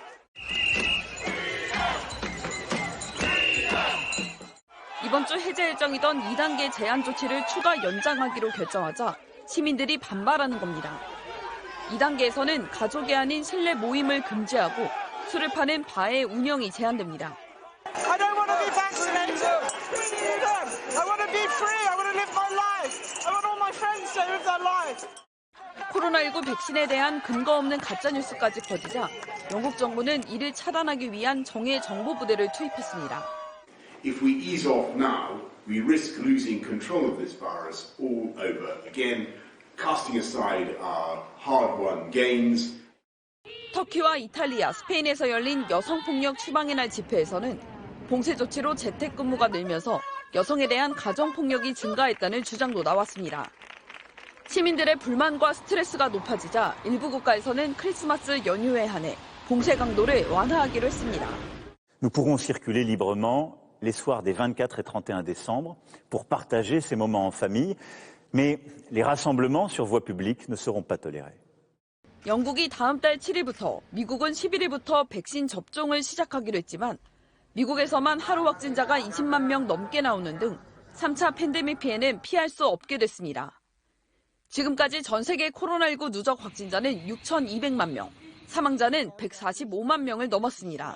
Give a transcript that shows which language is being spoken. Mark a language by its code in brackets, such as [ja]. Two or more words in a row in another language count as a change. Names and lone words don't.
[ko] 이번 주 해제 일정이던 2단계 제한 조치를 추가 연장하기로 결정하자 시민들이 반발하는 겁니다. 2단계에서는 가족이 아닌 실내 모임을 금지하고 술을 파는 바의 운영이 제한됩니다. [en] I don't want to be vaccinated. I want to be free. I want to live my life. I want all my friends to live their lives. [ko] 코로나19 백신에 대한 근거 없는 가짜뉴스까지 퍼지자 영국 정부는 이를 차단하기 위한 정예 정보부대를 투입했습니다. [en] If we ease off now, we risk losing control of this virus all over again, casting aside our hard-won gains. [ko] 터키와 이탈리아, 스페인에서 열린 여성폭력 추방의 날 집회에서는 봉쇄 조치로 재택근무가 늘면서 여성에 대한 가정폭력이 증가했다는 주장도 나왔습니다. 시민들의 불만과 스트레스가 높아지자 일부 국가에서는 크리스마스 연휴에 한해 봉쇄 강도를 완화하기로 했습니다. [fr] Nous pourrons circuler librement les soirs des 24 et 31 décembre pour partager ces moments en famille, mais les rassemblements sur voie publique ne seront pas tolérés. [ko] 영국이 다음 달 7일부터, 미국은 11일부터 백신 접종을 시작하기로 했지만 미국에서만 하루 확진자가 20만 명 넘게 나오는 등 3차 팬데믹 피해는 피할 수 없게 됐습니다. 지금까지 전 세계 코로나19 누적 확진자는 6,200만 명, 사망자는 145만 명을 넘었습니다.